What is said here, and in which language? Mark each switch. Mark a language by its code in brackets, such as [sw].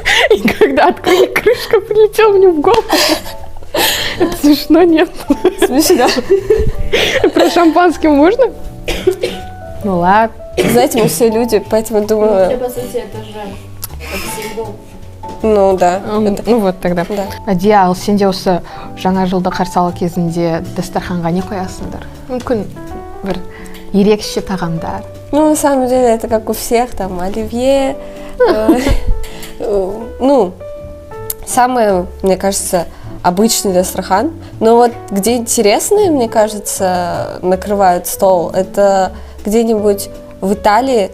[ru] И когда открыли, крышка прилетела мне в голову. Это смешно, нет? Смешно. Про шампанское можно? Ну ладно. Знаете, мы все люди, поэтому думаю... Вообще, по сути, это же символ. Ну да. Ну вот тогда. Да. [kk] Адия, сенде осы жаңа жылды қарсы алу кезінде дастарханға не қоясыңдар? Мүмкін бір ерекше тағамдар. [ru] Ну, на самом деле, это как у всех, там, оливье. Ну, самое, мне кажется, обычный дастархан. Но вот где интересные, мне кажется, накрывают стол, это где-нибудь в Италии.